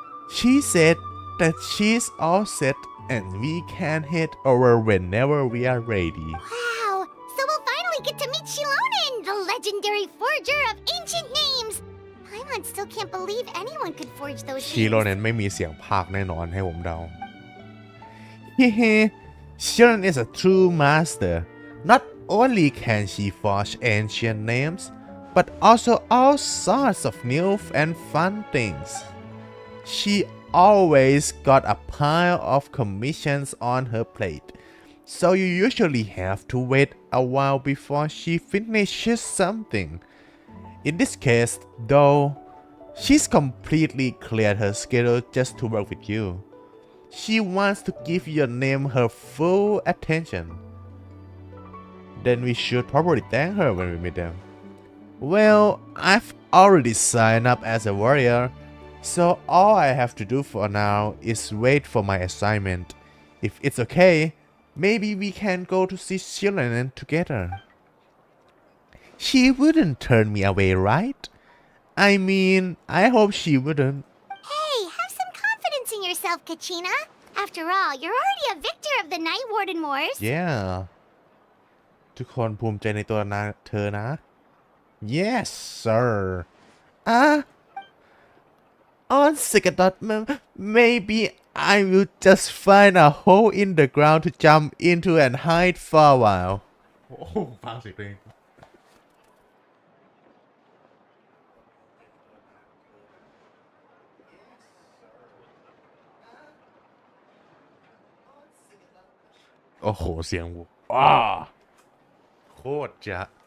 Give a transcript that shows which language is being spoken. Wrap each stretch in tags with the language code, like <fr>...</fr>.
<en>She said that she's all set and we can head over whenever we are ready. Wow, so we'll finally get to meet Xilonen, the legendary forger of ancient names. Paimon still can't believe anyone could forge those names. Xilonen</en> <th>ไม่มีเสียงพากย์แน่นอนให้ผมเดา</th> <en>Hehe, Xilonen is a true master. Not only can she forge ancient names, but also all sorts of new and fun things. She always got a pile of commissions on her plate, so you usually have to wait a while before she finishes something. In this case, though, she's completely cleared her schedule just to work with you. She wants to give your name her full attention. Then we should probably thank her when we meet them. Well, I've already signed up as a warrior, so all I have to do for now is wait for my assignment. If it's okay, maybe we can go to see Xilonen together. She wouldn't turn me away, right? I mean, I hope she wouldn't. Hey, have some confidence in yourself, Kachina. After all, you're already a victor of the Night Warden Wars. Yeah.</en> <th>ทุกคนภูมิใจในตัวเธอนะ</th> <en>Yes, sir. On second thought, maybe I will just find a hole in the ground to jump into and hide for a while.</en> <th>โอ้โหฟังเสียงเพลงโอ้โหเสียงวูโคตรจะ</th>